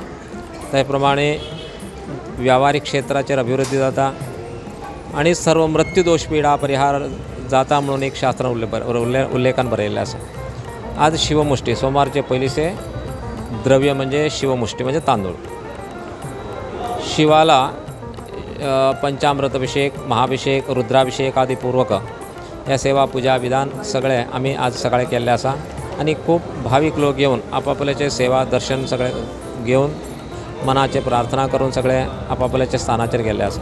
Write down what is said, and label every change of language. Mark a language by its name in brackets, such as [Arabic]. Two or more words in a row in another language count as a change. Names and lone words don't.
[Konkani] त्याप्रमाणे व्यावहारिक क्षेत्राचेर अभिवृद्धी जाता आणि सर्व मृत्यूदोष पीडा परिहार जाता म्हणून एक शास्त्र उल्लेखान बरयल्लें आसा. आज शिवमुष्टी सोमवारचे पयलीचे द्रव्य म्हणजे शिवमुष्टी म्हणजे तांदूळ. शिवाला पंचामृत अभिषेक, महाभिषेक, रुद्राभिषेक आदी पूर्वक या सेवा पूजा विधान सगळे आम्ही आज सकाळी केल्ले आसा. आणि खूप भाविक लोक येऊन आपापल्याचे सेवा दर्शन सगळे घेऊन मनाचे प्रार्थना करून सगळे आपापल्याच्या स्थानाचेर गेल्ले आसा.